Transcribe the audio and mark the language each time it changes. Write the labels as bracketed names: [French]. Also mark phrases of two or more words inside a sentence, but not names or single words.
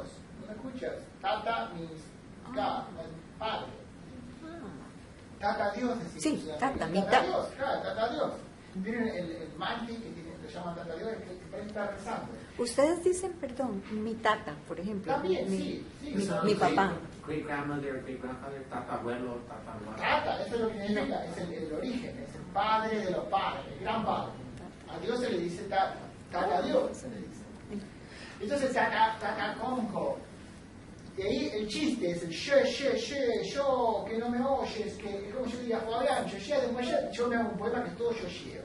[Spanish] ¿No me escuchas? [English] Tata means God, [Spanish] Padre. Tata Dios, decimos. Sí, tata, mi Tata Dios, claro, Tata Dios. Miren el manti que lo llaman Tata Dios, que parece estar rezando. Ustedes dicen, perdón, mi tata, por ejemplo. También, mi sí. papá. [English] Great grandmother, great grandfather, [Spanish] tatabuelo, tatabuelo. Tata, eso es lo que significa, es el origen, es el padre de los padres, el gran padre. A Dios se le dice tata Dios, se le dice. Entonces, tataconco. Y ahí el chiste es el yo, que no me oyes, que es como yo diría, Fabián, yo me hago un poema que es todo yo.